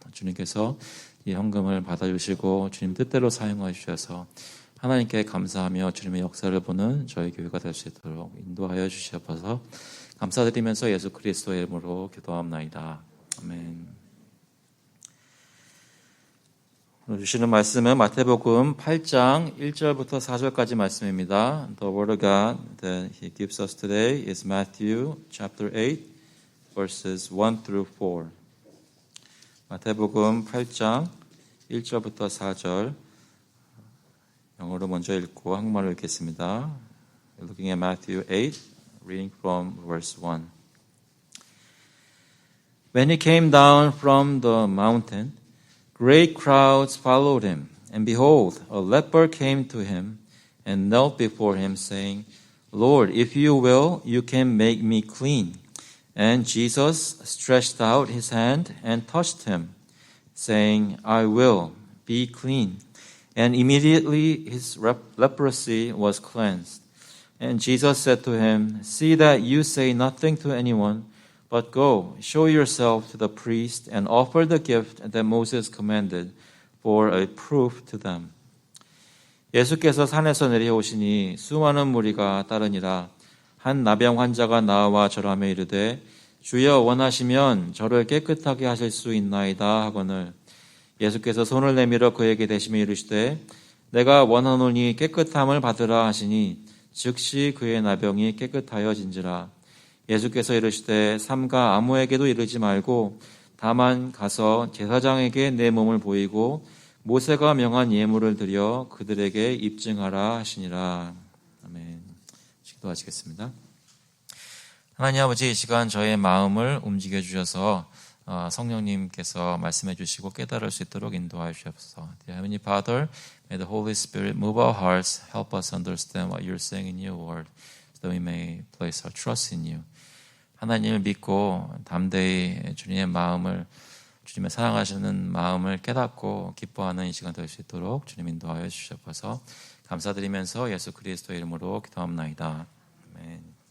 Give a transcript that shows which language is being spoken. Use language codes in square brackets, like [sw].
[ko] 주님께서 이 헌금을 받아주시고 주님 뜻대로 사용하여 주셔서 하나님께 감사하며 주님의 역사를 보는 저희 교회가 될 수 있도록 인도하여 주시옵소서. 감사드리면서 예수 그리스도의 이름으로 기도합나이다. 아멘. 오늘 주시는 말씀은 마태복음 8장 1절부터 4절까지 말씀입니다. [en] The word of God that He gives us today is Matthew chapter 8, verses 1 through 4. [ko] 마태복음 8장 1절부터 4절 영어로 먼저 읽고 한국말로 읽겠습니다. [en] Looking at Matthew 8, reading from verse 1. When he came down from the mountain, great crowds followed him, and behold, a leper came to him and knelt before him, saying, Lord, if you will, you can make me clean. And Jesus stretched out his hand and touched him, saying, I will, be clean. And immediately his leprosy was cleansed. And Jesus said to him, See that you say nothing to anyone, but go, show yourself to the priest, and offer the gift that Moses commanded for a proof to them. [ko] 예수께서 산에서 내려오시니 수많은 무리가 따르니라. 한 나병 환자가 나와 절하며 이르되 주여 원하시면 저를 깨끗하게 하실 수 있나이다 하거늘 예수께서 손을 내밀어 그에게 대시며 이르시되 내가 원하노니 깨끗함을 받으라 하시니 즉시 그의 나병이 깨끗하여진지라. 예수께서 이르시되 삼가 아무에게도 이르지 말고 다만 가서 제사장에게 내 몸을 보이고 모세가 명한 예물을 드려 그들에게 입증하라 하시니라. 아멘. 기도하시겠습니다. 하나님 아버지, 이 시간 저의 마음을 움직여 주셔서 성령님께서 말씀해 주시고 깨달을 수 있도록 인도하여 주옵소서. [en] Dear Heavenly Father, may the Holy Spirit move our hearts, help us understand what you're saying in your word, so that we may place our trust in you. [ko] 하나님을 믿고 담대히 주님의 마음을, 주님의 사랑하시는 마음을 깨닫고 기뻐하는 이 시간 될 수 있도록 주님 인도하여 주셔서 감사드리면서 예수 그리스도의 이름으로 기도합나이다. 아멘.